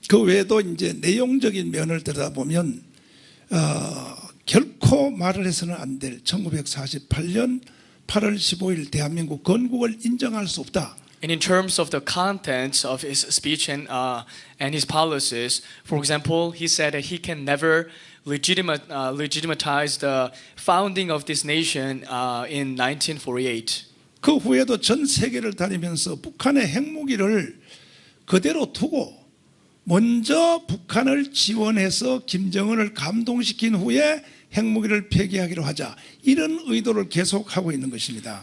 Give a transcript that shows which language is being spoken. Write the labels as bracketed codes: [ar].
[ko] 그 외에도 이제 내용적인 면을 들여다보면 결코 말을 해서는 안 될 1948년 8월 15일 대한민국 건국을 인정할 수 없다. [en] And in terms of the contents of his speech and his policies, for example, he said that he can never legitimized the founding of this nation in 1948. [ko] 그 후에도 전 세계를 다니면서 북한의 핵무기를 그대로 두고 먼저 북한을 지원해서 김정은을 감동시킨 후에 핵무기를 폐기하기로 하자, 이런 의도를 계속하고 있는 것입니다.